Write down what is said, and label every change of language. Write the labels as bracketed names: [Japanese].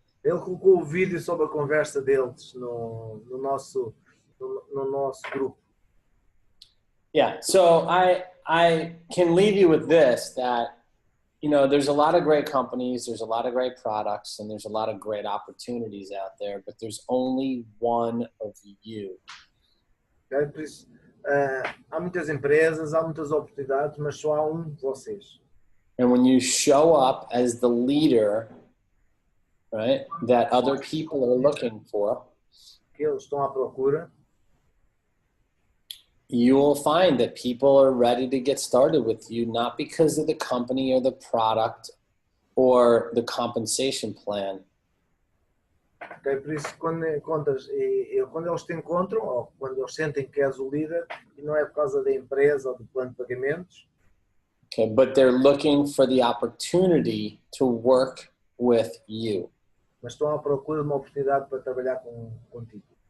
[Portuguese] Ele colocou o vídeo sobre a conversa deles no nosso grupo. [English] Yeah, so I can leave you with this, that, there's a lot of great companies, there's a lot of great products, and there's a lot of great opportunities out there, but there's only one of you. Okay? [Portuguese] Por isso, há muitas empresas, há muitas oportunidades, mas só há de vocês. [English] And when you show up as the leader, right, that other people are looking for, [Portuguese] que eles estão à procura, [English] you will find that people are ready to get started with you, not because of the company or the product or the compensation plan. Okay? [Portuguese] Por isso, quando eles te encontram, ou quando eles sentem que és o líder, e não é por causa da empresa ou do plano de pagamentos, [English] Okay, but they're looking for the opportunity to work with you. [Portuguese] mas estão à procura de uma oportunidade para trabalhar contigo.